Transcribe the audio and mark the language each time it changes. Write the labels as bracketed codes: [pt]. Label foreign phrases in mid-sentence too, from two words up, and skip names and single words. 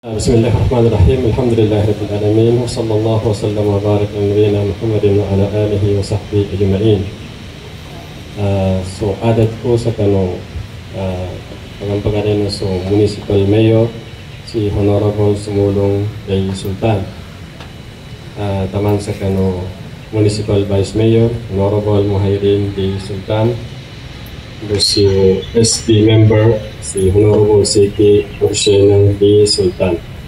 [ar] بسم الله الرحمن الرحيم الحمد لله رب العالمين وصلى الله وسلم وبارك على نبينا محمد وعلى آله وصحبه أجمعين. [mrw] So adat ko sa pagampagan sa [en] Municipal Mayor [mrw] si Honorable Sumulong Day Sultan. Taman sa [en] Municipal Vice Mayor [mrw] Honorable Muhairin Day Sultan. Si [en] SD Member [mrw] si Honorable Siki Ursenang Day Sultan.